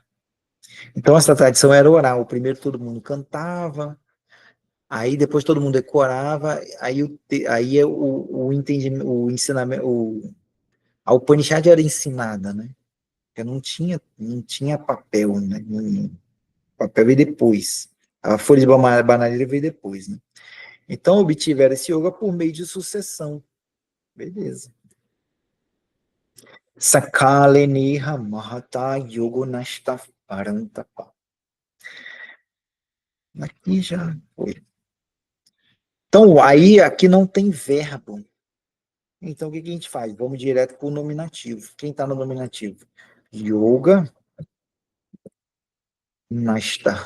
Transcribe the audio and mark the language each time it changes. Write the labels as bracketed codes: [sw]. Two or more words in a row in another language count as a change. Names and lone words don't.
[pt] Então, essa tradição era oral. Primeiro todo mundo cantava, aí depois todo mundo decorava, aí o entendimento, o ensinamento, a Upanishad era ensinada, né? Porque não tinha papel, né? O papel veio depois. A folha de bananeira veio depois, né? Então, obtiveram esse yoga por meio de sucessão. Beleza. [sa] Sakale neha mahata yogo nashta parantapa. [pt] Aqui já foi. Então, aí aqui não tem verbo. Então, o que a gente faz? Vamos direto para o nominativo. Quem está no nominativo? [sa] Yoga nashta.